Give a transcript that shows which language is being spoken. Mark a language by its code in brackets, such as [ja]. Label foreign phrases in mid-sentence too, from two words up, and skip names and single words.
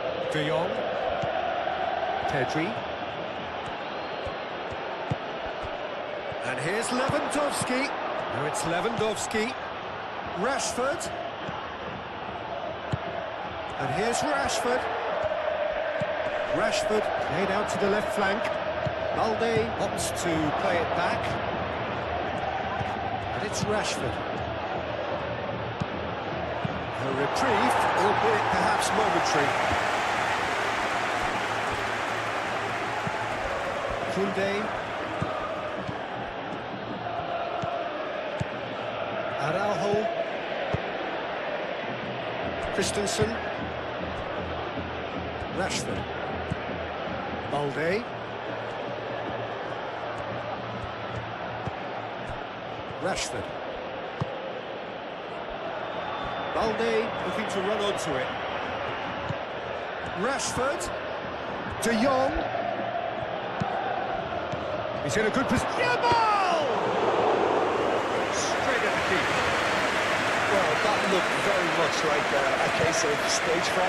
[en] De Jong. Pedri. And here's Lewandowski. Now it's Lewandowski. Rashford. And here's Rashford. Rashford played out to the left flank. Balde opts to play it back. And it's Rashford. A reprieve, albeit perhaps momentary. Koundé. Araujo. Christensen. Rashford. Balde. Rashford. Balde looking to run onto it. Rashford. De Jong. He's in a good position. Yeah, ball! Straight at the keeper. Well, that looked very much like a case of stage fright.